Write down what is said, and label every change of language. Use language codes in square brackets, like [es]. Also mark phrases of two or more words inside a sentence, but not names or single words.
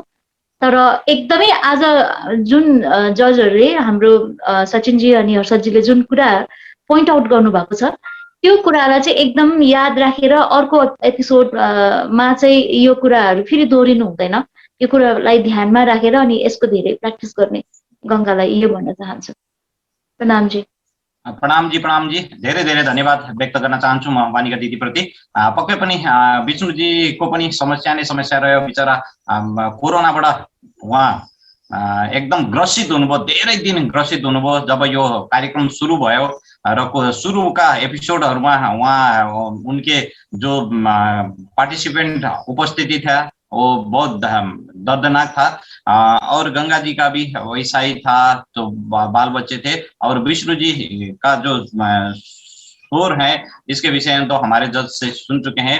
[ne] तर एकदमै आज जुन जजहरूले हाम्रो सचिनजी अनि हर्षदजीले जुन कुरा [en] point out [ne] गर्नुभएको छ त्यो कुरालाई चाहिँ एकदम याद राखेर अर्को एपिसोडमा चाहिँ यो कुराहरू फेरि दोहोरिनु हुँदैन। यो कुरालाई ध्यानमा राखेर अनि यसको धेरै प्र्याक्टिस गर्ने गङ्गालाई यो भन्न चाहन्छु। प्रणाम जी। प्रणाम जी, धेरै धेरै धन्यवाद व्यक्त गर्न चाहन्छु म वानिका दिदी प्रति। पक्कै पनि विष्णुजीको पनि समस्या नै समस्या रह्यो, बिचरा कोरोनाबाट उहाँ एकदम ग्रसित हुनुभयो, धेरै दिन ग्रसित हुनुभयो। [hi] जब यो कार्यक्रम सुरु भयो र सुरुका एपिसोडहरूमा उनके जो पार्टिसिपेंट उपस्थिति था वो बहुत दर्दनाक था। और गंगा जी का भी वैसा ही था, तो बाल बच्चे थे। और विष्णु जी का जो शोर है इसके विषय में तो हमारे जज से सुन चुके हैं।